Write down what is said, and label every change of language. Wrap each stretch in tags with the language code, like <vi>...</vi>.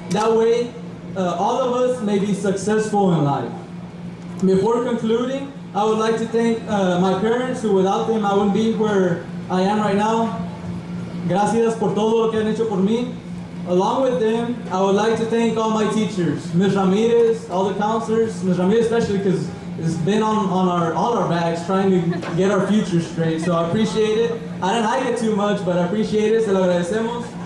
<en>That way, all of us may be successful in life. Before concluding, I would like to thank my parents, who without them I wouldn't be where I am right now.</en> <es>Gracias por todo lo que han hecho por mí.</es> <en>Along with them, I would like to thank all my teachers, Ms. Ramirez, all the counselors, Ms. Ramirez especially because it's been on all our backs trying to get our future straight. So I appreciate it. I didn't like it too much, but I appreciate it. Se lo agradecemos.</en>